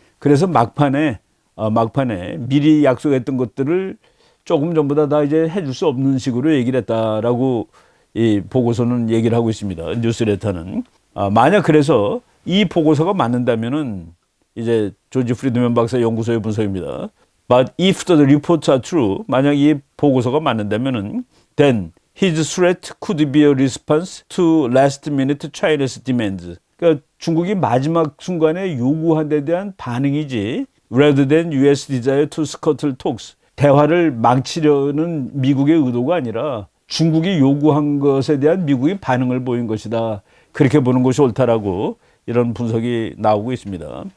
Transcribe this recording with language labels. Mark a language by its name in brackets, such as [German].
[Korean] 그래서 막판에 미리 약속했던 것들을 조금 전보다 다 이제 해줄 수 없는 식으로 얘기를 했다라고 이 보고서는 얘기를 하고 있습니다. 뉴스레터는. 만약 그래서 이 보고서가 맞는다면은 이제 조지 프리드맨 박사 연구소의 분석입니다. [English] But if the reports are true, [Korean] 만약 이 보고서가 맞는다면은 [English] then his threat could be a response to last minute China's demands. [Korean] 그러니까 중국이 마지막 순간에 요구한 데 대한 반응이지 [English] rather than US desire to scuttle talks. [Korean] 대화를 망치려는 미국의 의도가 아니라 중국이 요구한 것에 대한 미국의 반응을 보인 것이다. 그렇게 보는 것이 옳다라고 이런 분석이 나오고 있습니다.